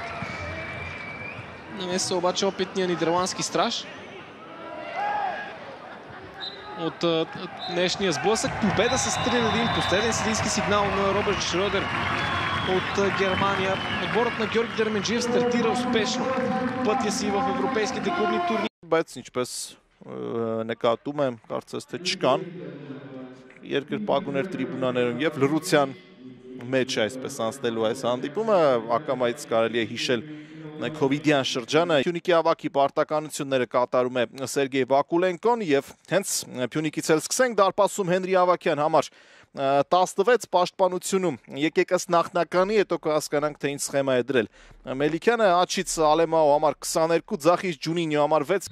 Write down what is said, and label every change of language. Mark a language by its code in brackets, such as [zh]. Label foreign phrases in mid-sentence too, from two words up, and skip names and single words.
[bg] Намеса обаче опитния нидерландски страж. От днешния сблъсък победа с 3-1. Последен съдийски сигнал на Роберт Шрёдер от Германия. Отборът на Георги Дерменджиев стартира успешно пътя си в европейските клубни турнири. [hy] Բայց ինչպես նկատում եմ, կարծես թե չկան երկրպագուներ տրիբունաներում եւ լռության մեջ այսպես անցնելու այս հանդիպումը, ակամայից կարելի է հիշել Քովիդյան շրջանը։ Փյունիկի ավակի պարտականությունները կատարում է Սերգեյ Վակուլենկոն եւ հենց Փյունիկից էլ սկսենք դարպասում Հենրի Ավակյան համար 16 պաշտպանությունում եկեք ըստ նախնականի, հետո կհասկանանք թե ինչ սխեմա է դրել։ Մելիքյանը աչից Ալեմաո համար 22, Ձախից Ջունինյո համար 6։